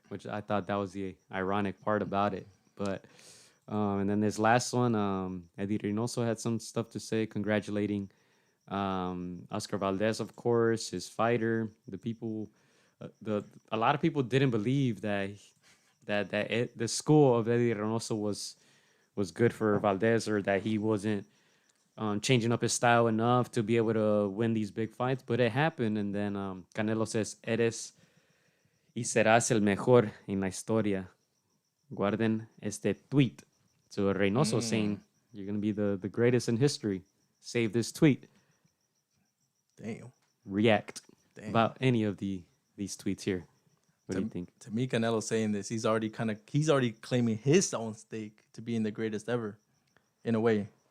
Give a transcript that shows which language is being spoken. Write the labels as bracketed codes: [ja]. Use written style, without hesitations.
[en] Which I thought that was the ironic part about it. But, and then this last one, Eddie Reynoso had some stuff to say, congratulating Oscar Valdez, of course, his fighter. The people, a lot of people didn't believe that the school of Eddie Reynoso was good for Valdez, or that he wasn't changing up his style enough to be able to win these big fights, but it happened. [es] And then Canelo says, "Eres y serás el mejor en la historia. Guarden este tweet." [en] So Reynoso saying, "You're gonna be the greatest in history. Save this tweet." Damn. React Damn. about any of these tweets here. What do you think? To me, Canelo saying this, he's already claiming his own stake to being the greatest ever, in a way.